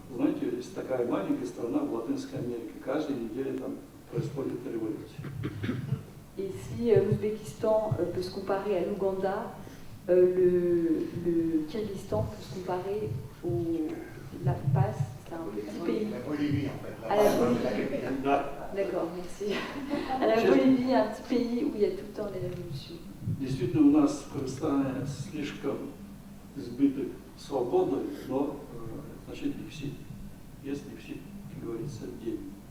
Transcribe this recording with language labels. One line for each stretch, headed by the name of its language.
Russian: Знаете, есть такая маленькая страна в Латинской Америке. Каждой неделе там происходит революция.
French: Et si l'Ouzbékistan peut se comparer à l'Ouganda, le Kyrgyzstan peut se comparer au La Paz, c'est un petit pays. La Bolivie, en fait. À la Bolivie. D'accord, merci. À la Bolivie, un petit pays où il y a tout le temps des révolutions.
Russian: Действительно, у нас в Кыргызстане слишком избыток свободы, но значит дефицит. Есть дефицит, как говорится, денег.